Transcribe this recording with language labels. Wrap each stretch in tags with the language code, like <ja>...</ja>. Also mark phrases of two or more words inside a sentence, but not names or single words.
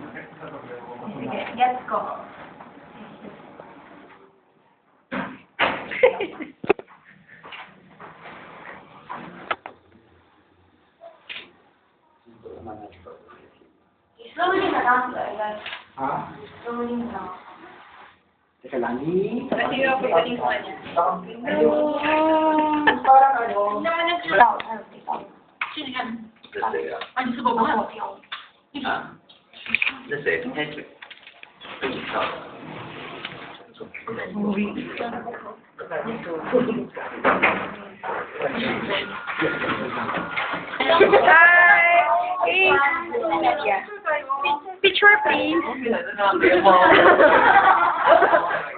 <tl>Sige, gets ko. Slowly na lang, guys. Ha? Slowly na lang. Teka lang. Kasi yung pagdating sa kanya. Parang ano. Sino yan?</tl> <zh>这谁啊？</zh> <tl>Ano sa baba?</tl> <zh>啊？那谁？开水。跟你跳。</zh> <en>Hi! Hey! Yeah. Picture, please.</en>